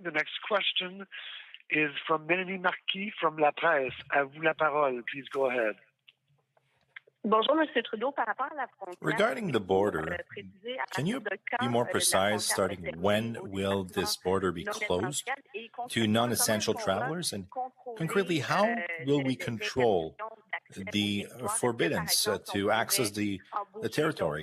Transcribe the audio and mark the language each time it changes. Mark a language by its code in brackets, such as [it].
[en] The next question is from Mélanie Marquis from La Presse. [fr] À vous la parole. [en] Please go ahead. [fr] Bonjour, Monsieur Trudeau. Par rapport à la frontière, [en] Regarding the border, can you be more precise, starting when will this border be closed to non-essential travelers? And concretely, how will we control the forbiddance to access the territory?